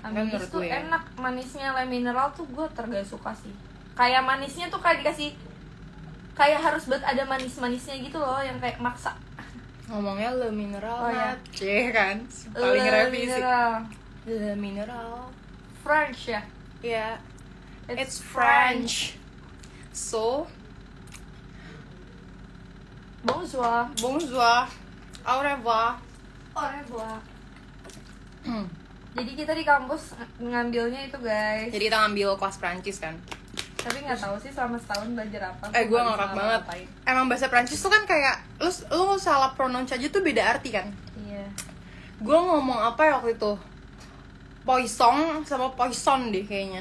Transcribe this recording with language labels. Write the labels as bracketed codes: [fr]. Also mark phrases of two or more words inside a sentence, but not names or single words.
[id] Amedis Menurut tuh gue ya. enak, manisnya le mineral tuh gue tergak suka sih. Kayak manisnya tuh kayak dikasih, kayak harus buat ada manis-manisnya gitu loh, yang kayak maksa. Ngomongnya le mineral Oh, ya. kan paling Le revisi. mineral. Le mineral. French ya. [en] Yeah. It's French. So, [fr] Bonjour. bonjour. Au revoir. Au revoir. [id] Jadi kita di kampus ngambilnya itu guys. Jadi kita ngambil kelas Prancis kan. Tapi nggak tahu sih selama setahun belajar apa. Gue ngakak banget. Emang bahasa Prancis tuh kan kayak lu salah pronounce aja tuh beda arti kan. Iya. Gue ngomong apa ya waktu itu? Poison sama poison deh kayaknya.